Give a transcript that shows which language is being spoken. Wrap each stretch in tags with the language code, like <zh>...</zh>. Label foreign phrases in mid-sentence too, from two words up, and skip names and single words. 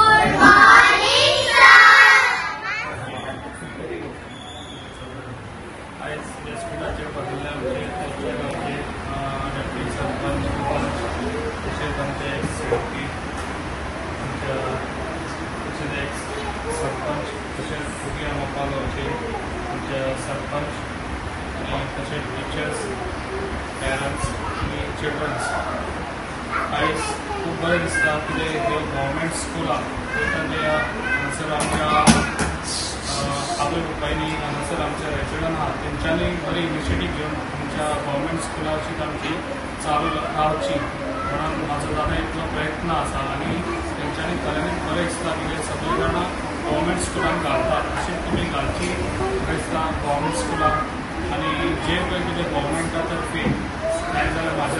<mr>आज व्यासपीठाच्या पहिल्या गावचे डेप्युटी सरपंच तसेच आमचे सेक्रेटरी तसेच एक्स सरपंच तसेच फुगे मोपा गावचे आमचे सरपंच आणि तसेच टीचर्स,</mr> <en>parents आणि children.</en> <kok>आयज खूब बरें दिसता कितें</kok> <en>government schools</en> <kok>हांगासर आमच्या आवय बापायनी हांगासर आमच्या रेसिडेंट आहात तेंच्यांनी बरी इनिशिएटीव घेवन आमच्या</kok> <en>government schoolाची</en> <kok>आमची चालू रावची म्हणून म्हाजो जाता इतलो प्रयत्न आसा आनी तेंच्यांनी खऱ्यांनीच बरें दिसता की सगळे जाणां</kok> <en>government schoolान</en> <kok>घालतात अशें तुमी घालची म्हाका दिसता</kok> <en>government schools</en> <kok>आनी जे पळय कितें गव्हर्मेंटा तर्फे नाजाल्यार म्हाज्या</kok>